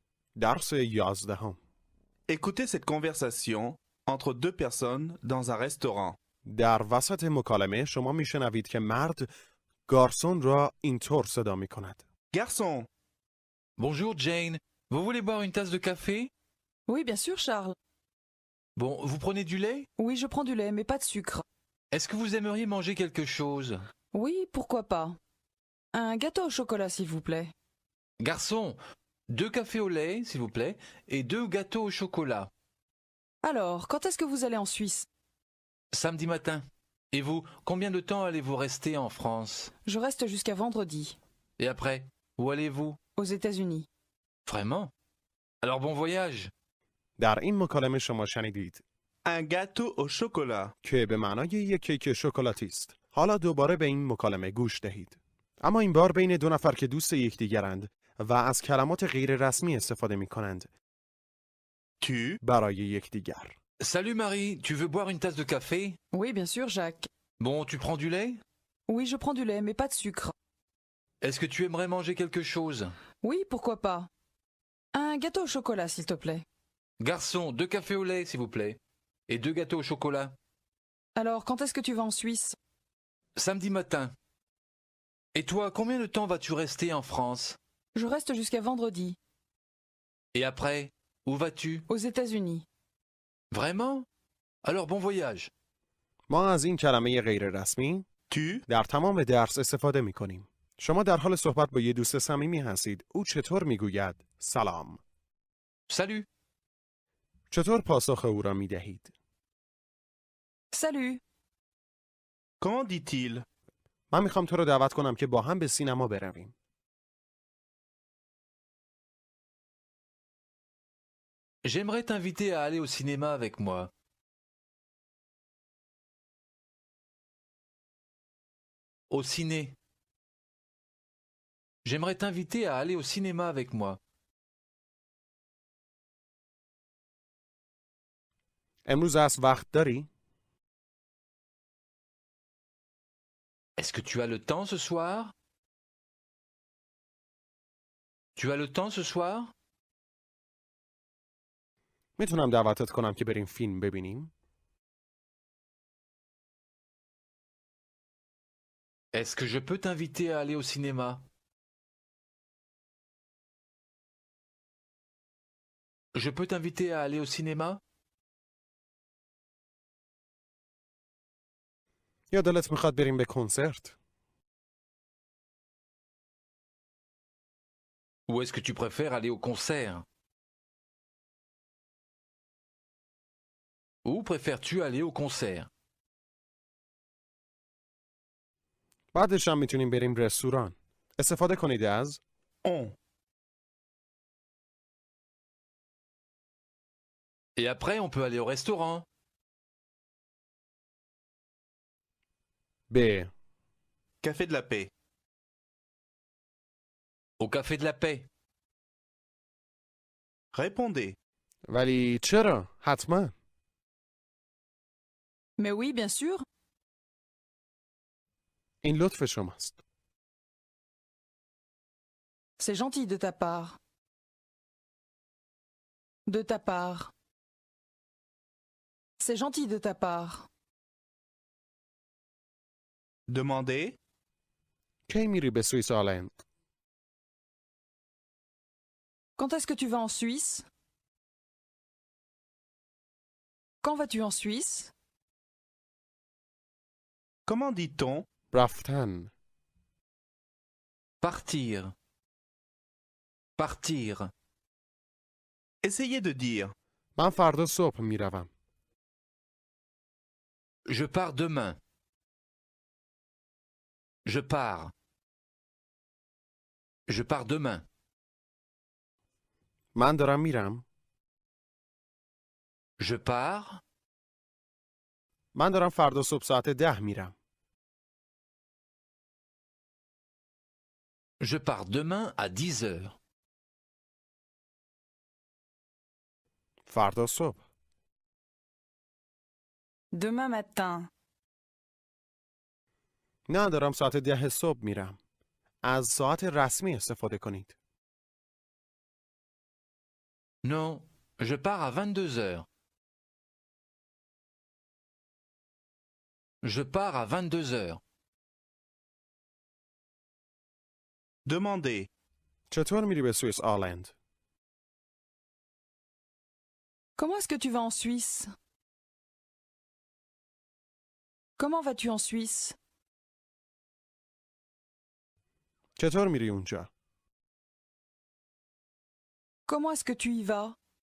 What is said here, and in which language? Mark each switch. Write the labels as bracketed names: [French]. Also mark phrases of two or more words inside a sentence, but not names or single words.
[Persian] درس 11. [French] Écoutez cette conversation entre deux personnes dans un restaurant. [Persian] در وسط مکالمه شما میشنوید که مرد گارسون را اینطور صدا می کند. [French] Garçon, Bonjour Jane, vous voulez boire une tasse de café? Oui, bien sûr, Charles. Bon, vous prenez du lait? Oui, je prends du lait, mais pas de sucre. Est-ce que vous aimeriez manger quelque chose? Oui, pourquoi pas. Un gâteau au chocolat, s'il vous plaît. Garçon, 2 cafés au lait, s'il vous plaît, et 2 gâteaux au chocolat. Alors, quand est-ce que vous allez en Suisse? Samedi matin. Et vous, combien de temps allez-vous rester en France? Je reste jusqu'à vendredi, Et après, où allez-vous? aux États-Unis. Vraiment? Alors bon voyage. [Persian] در این مکالمه شما شنیدید [French] un gâteau au chocolat. [Persian] که به معنای یک کیک شکلاتی است. حالا دوباره به این مکالمه گوش دهید. اما این بار بین دو نفر که دوست یکدیگرند و از کلمات غیر رسمی استفاده می کنند Tu, برای یکدیگر. [French] Salut Marie, tu veux boire une tasse de café? Oui, bien sûr, Jacques. Bon, tu prends du lait? Oui, je prends du lait, mais pas de sucre. Est-ce que tu aimerais manger quelque chose? Oui, pourquoi pas. Un gâteau au chocolat, s'il te plaît. Garçon, 2 cafés au lait, s'il vous plaît, et 2 gâteaux au chocolat. Alors, quand est-ce que tu vas en Suisse? Samedi matin. Et toi, combien de temps vas-tu rester en France? Je reste jusqu'à vendredi, Et après, où vas-tu? aux États-Unis. Vraiment? Alors bon voyage. [Persian] ما از این کلمه غیر رسمی tu, در تمام درس استفاده می کنیم. شما در حال صحبت با یه دوست صمیمی هستید. او چطور می گوید؟ سلام. [French] Salut. [Persian] چطور پاسخ او را می دهید؟ [French] Salut! comment dit-il? [Persian] من میخوام تو رو دعوت کنم که با هم به سینما برویم. [French] J'aimerais t'inviter à aller au cinéma avec moi. Au ciné. J'aimerais t'inviter à aller au cinéma avec moi. [Persian] امروز از وقت داری؟ [French] Est-ce que tu as le temps ce soir? Tu as le temps ce soir? [Persian] میتونم دعوتت کنم که بریم فیلم ببینیم؟ [French] Est-ce que je peux t'inviter à aller au cinéma? Je peux t'inviter à aller au cinéma? [Persian] یا دلت میخواد بریم به کنسرت؟ [French] Ou est-ce que tu préfères aller au concert? Où préfères-tu aller au concert? [Persian] بعدش هم میتونیم بریم رستوران. استفاده کنید از On, [French] Et après, on peut aller au restaurant. [Persian] به [French] café de la paix. Au café de la paix. Répondez. [Persian] ولی چرا؟ حتما. [French] Mais oui, bien sûr. [Persian] این لطف شماست. [French] C'est gentil de ta part. De ta part. C'est gentil de ta part. Demandez. [Persian] کی میری به سوئیس آلند؟ [French] Quand est-ce que tu vas en Suisse? Quand vas-tu en Suisse? Comment dit-on? [Persian] رفتن. [French] Partir. Partir. Essayez de dire. [Persian] من فردا صبح میروم. [French] Je pars demain. Je pars. Je pars demain. [Persian] من دارم میرم. [French] Je pars. [Persian] من دارم فردا صبح ساعت 10 میرم. [French] Je pars demain à 10 heures. [Persian] فردا صبح. [French] Demain matin. [Persian] نه دارم ساعت 10 صبح میرم. از ساعت رسمی استفاده کنید. [French] Non, je pars à 22 heures. Je pars à 22 heures. Demandez. [Persian] چطور میری به سوئیس آلند؟ [French] Comment est-ce que tu vas en Suisse? Comment vas-tu en Suisse? [Persian] چطور میری اونجا؟ [French] Comment est-ce que tu y vas?